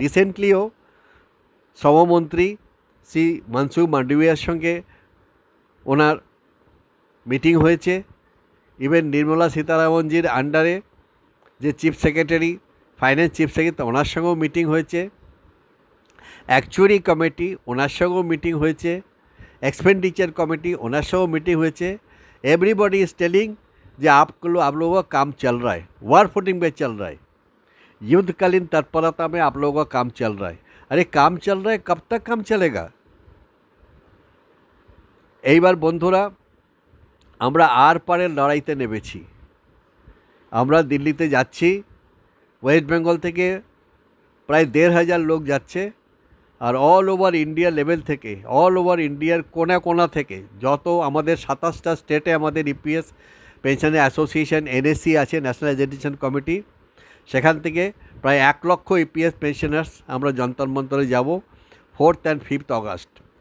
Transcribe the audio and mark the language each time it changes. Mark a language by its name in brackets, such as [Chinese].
[Bangla] রিসেন্টলিও শ্রমমন্ত্রী শ্রী মনসুখ মান্ডভিয়ার সঙ্গে ওনার মিটিং হয়েছে। ইভেন নির্মলা সীতারামনজির আন্ডারে যে chief secretary, finance chief secretary, ওনার সঙ্গেও মিটিং হয়েছে। অ্যাকচুয়ারি কমিটি, ওনার সঙ্গেও মিটিং হয়েছে। [Hindi] एक्सपेंडिचर कमेटी, [Bangla] ओनर सो मीटिंग हुए। [English] everybody is telling [Hindi] जे आप लोगों का काम चल रहा है, वार फुटिंग पे चल रहा है, युद्धकालीन तत्परता में आप लोगों का काम चल रहा है। अरे काम चल रहा है, कब तक काम चलेगा? [Bangla] এইবার বন্ধুরা, আমরা আর পারের লড়াইতে নেমেছি। আমরা দিল্লিতে যাচ্ছি। ওয়েস্ট বেঙ্গল থেকে প্রায় 1,500 লোক যাচ্ছে। আর অল ওভার ইন্ডিয়া লেভেল থেকে, অল ওভার ইন্ডিয়ার কোনা কোনা থেকে, যত আমাদের 27টা স্টেটে আমাদের ইপিএস পেনশনের অ্যাসোসিয়েশন এনএসসি আছে, ন্যাশনাল এডুকেশন কমিটি, সেখান থেকে প্রায় 1 লক্ষ ইপিএস পেনশনার্স আমরা যন্তর মন্তরে যাব 4 and 5 আগস্ট।